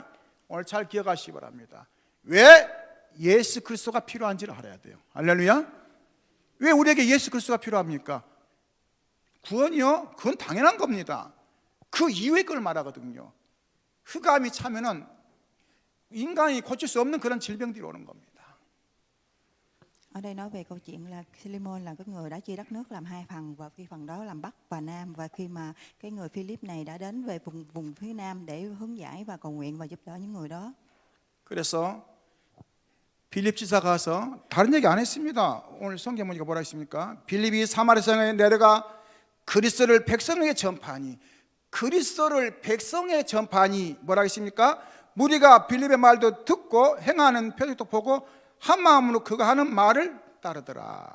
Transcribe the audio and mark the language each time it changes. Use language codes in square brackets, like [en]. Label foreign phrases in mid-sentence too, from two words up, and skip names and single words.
[ko] 오늘 잘 기억하시기 바랍니다. 왜 예수 그리스도가 필요한지를 알아야 돼요. 할렐루야. 왜 우리에게 예수 그리스도가 필요합니까? 구원이요? 그건 당연한 겁니다. 그 이후의 걸 말하거든요. 흑암이 차면은 인간이 고칠 수 없는 그런 질병들이 오는 겁니다. [vi] Ở đây nói về câu chuyện là Philemon là cái người đã chia đất nước làm hai phần, và cái phần đó làm Bắc và Nam, và khi mà cái người Philip này đã đến về vùng phía Nam để hướng giải và cầu nguyện và giúp đỡ những người đó. [ko] 그래서 빌립 지사가 가서 다른 얘기 안 했습니다. 오늘 성경 보니까 뭐라 했습니까? 빌립이 사마리아성에 내려가 그리스도를 백성에게 전파하니, 그리스도를 백성에 전파하니 뭐라 했습니까? 무리가 빌립의 말도 듣고 행하는 표적도 보고 한 마음으로 그가 하는 말을 따르더라.